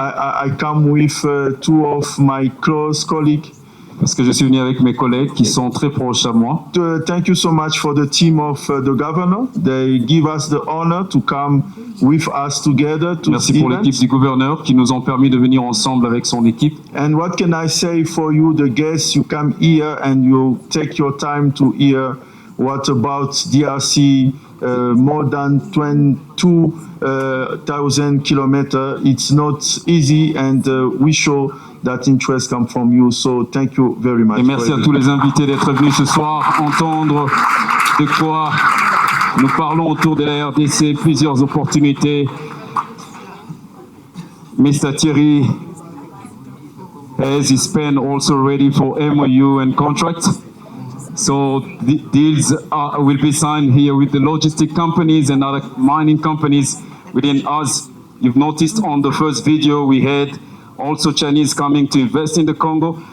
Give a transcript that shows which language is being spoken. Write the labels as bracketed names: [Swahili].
[English] I come with two of my close colleagues. [French] Parce que je suis venu avec mes collègues qui sont très proches à moi. [English] Thank you so much for the team of the governor. They give us the honor to come with us together to [French] Merci pour l'équipe du gouverneur qui nous ont permis de venir ensemble avec son équipe. [English] And what can I say for you, the guests? You come here and you take your time to hear what about DRC, more than 22,000 kilometers. It's not easy, and we show that interest come from you. So thank you very much. [French] Et merci à tous les invités d'être venus ce soir entendre de quoi nous parlons autour de la RDC, plusieurs opportunités. [English] Mr. Thierry has his pen also ready for MOU and contract. So the deals will be signed here with the logistic companies and other mining companies within us. You've noticed on the first video we had also Chinese coming to invest in the Congo.